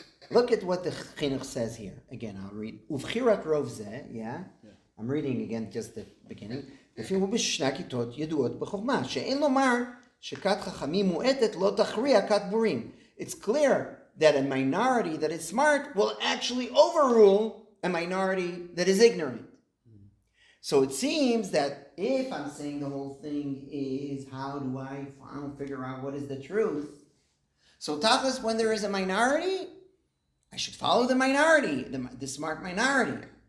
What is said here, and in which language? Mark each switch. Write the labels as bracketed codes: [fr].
[en] Look at what the Chinuch says here. Again, I'll read. [he] Uvchirat rov zeh, [en] I'm reading again just the beginning. [he] לפי בשני הכיתות ידועות בחוכמה, שאין לומר שכת חכמים מועטת לא תכריע כת בורים. [en] It's clear that a minority that is smart will actually overrule a minority that is ignorant. So it seems that if I'm saying the whole thing is how do I figure out what is the truth? So tachlis, when there is a minority, I should follow the minority, the smart minority.